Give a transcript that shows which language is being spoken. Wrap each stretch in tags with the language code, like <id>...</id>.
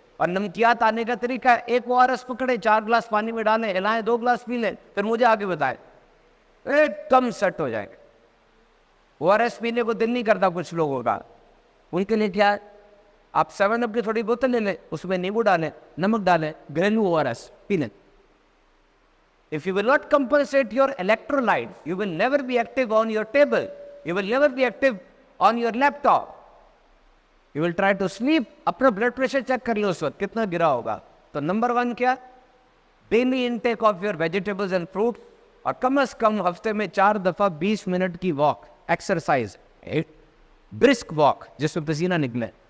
<hi>और नमकियात आने का तरीका है, एक ORS पकड़े, 4 ग्लास पानी में डालें, हिलाएं, 2 ग्लास पी लें, फिर मुझे आगे बताएं, एकदम सेट हो जाएंगे। ORS पीने को दिल नहीं करता कुछ लोगों का, उनके लिए क्या है, आप 7 अप की थोड़ी बोतल ले लें, उसमें नींबू डालें, नमक डालें, घरेलू ORS पी लें।</hi> <en>If you will not compensate your electrolyte, you will never be active on your table. You will never be active on your laptop. You will try to sleep.</en> <hi>अपना ब्लड प्रेशर चेक कर लो उस वक्त कितना गिरा होगा। तो number 1 क्या,</hi> <en>daily intake of your vegetables and fruit,</en> <hi>और कम से कम हफ्ते में 4 दफ़ा 20 मिनट की वॉक, एक्सरसाइज, ब्रिस्क वॉक जिसमें पसीना निकले।</hi>